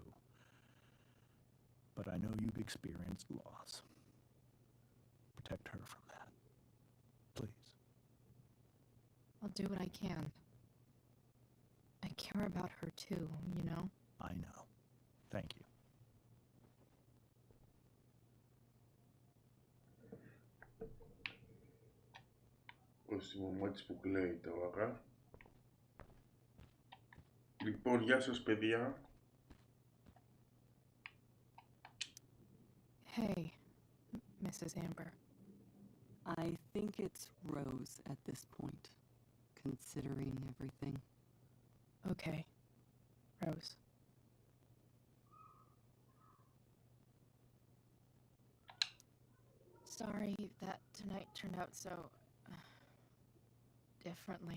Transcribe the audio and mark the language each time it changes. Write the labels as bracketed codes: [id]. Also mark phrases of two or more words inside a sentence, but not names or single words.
[en] But I know you've experienced loss. Protect her from that. Please. I'll do what I can. I care about her too, you know? I know. Thank you. [el] Ο Σιμωμάτης που κλαίει τώρα. Λοιπόν, γεια σας παιδιά. [en] Hey, Mrs. Amber. I think it's Rose at this point, considering everything. Okay, Rose. Sorry that tonight turned out so differently.